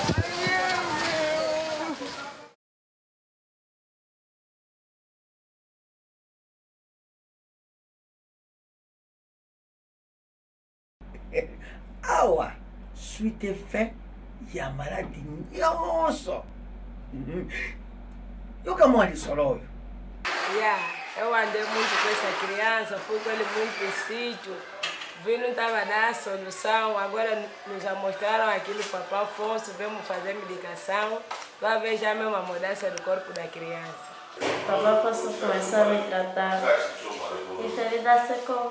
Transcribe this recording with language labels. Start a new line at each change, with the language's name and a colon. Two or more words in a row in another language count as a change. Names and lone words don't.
Lingala: awa suite fin ya maladi nyonso yoka mwa lisolo oyo
Portuguese: eu andei muito com essa criança, fui com ele muito em sítio, vi não estava dando solução, agora nos mostraram aquilo para o Papa Afonso, vamos fazer medicação, para ver já mesmo a mudança do corpo da criança. O Papa Afonso começou a me tratar e teve dar seco.